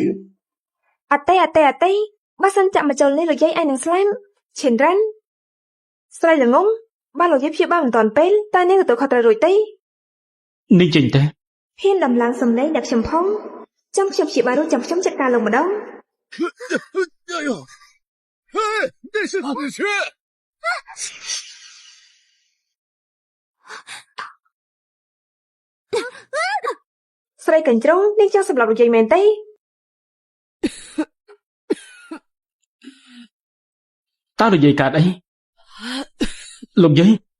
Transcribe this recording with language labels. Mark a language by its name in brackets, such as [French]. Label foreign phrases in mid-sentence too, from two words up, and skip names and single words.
[Khmer] អត់ទេបើសិនចាក់មកចូលនេះលោកយាយឯងនឹងស្លាប់ឈិនរ៉ាន់ស្រីល្ងងបានលោកយាយព្យាបាលមិនទាន់ពេលតែនាងទទួលខុសត្រូវរួចទេ នេះចេញទៅ ហ៊ានដំឡើងសំឡេងដាក់ខ្ញុំផងចាំខ្ញុំព្យាបាលរួចចាំខ្ញុំចាត់ការលោកម្ដង [Chinese] 哎呦，哎，那是死穴。 [Khmer] ស្រីកញ្ជ្រងនាងចង់សម្លាប់លោកយាយមែនទេ តើលោកយាយកើតអីលោកយាយ